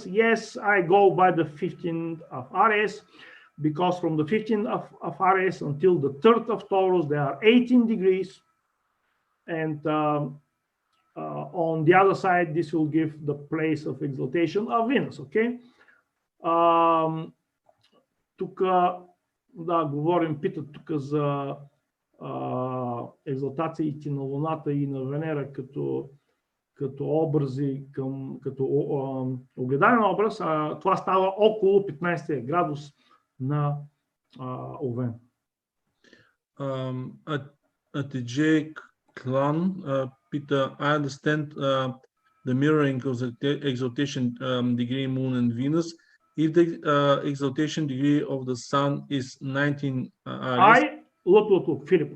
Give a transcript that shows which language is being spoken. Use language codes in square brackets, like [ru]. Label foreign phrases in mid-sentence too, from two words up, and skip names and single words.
[en] Yes, I go by the 15th of Aries, because from the 15th of Aries until the 3rd of Taurus, there are 18 degrees. And on the other side, this will give the place of exaltation of Venus, okay? [bg] Тук, да, говорим, питат тук за екзалтациите на Луната и на Венера като образи, като огледален образ. Това става около 15 градус на Овен. [en] At the J clan, Peter, I understand the mirroring of the exaltation degree, Moon and Venus. If the exaltation degree of the Sun is 19 Aries, look, Philip.